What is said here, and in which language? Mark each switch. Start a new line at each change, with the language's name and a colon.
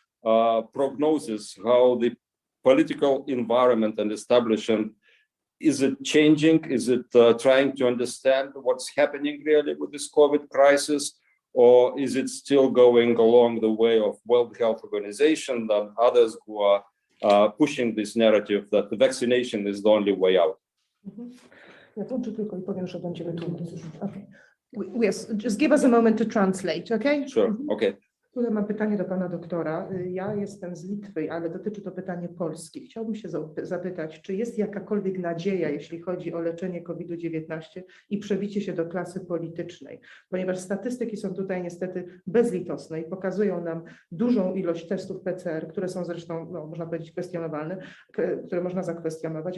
English: prognosis, how the political environment and establishment, is it changing? Is it trying to understand what's happening really with this COVID crisis? Or is it still going along the way of World Health Organization and others who are pushing this narrative that the vaccination is the only way out?
Polish: Ja włączę tylko i powiem, że będziemy tłumaczyć.
English: Okay. Yes, just give us a moment to translate, okay? Sure, okay.
Polish: Tutaj mam pytanie do pana doktora. Ja jestem z Litwy, ale dotyczy to pytanie Polski. Chciałbym się zapytać, czy jest jakakolwiek nadzieja, jeśli chodzi o leczenie COVID-19 i przebicie się do klasy politycznej? Ponieważ statystyki są tutaj niestety bezlitosne i pokazują nam dużą ilość testów PCR, które są zresztą, no, można powiedzieć, kwestionowalne, które można zakwestionować.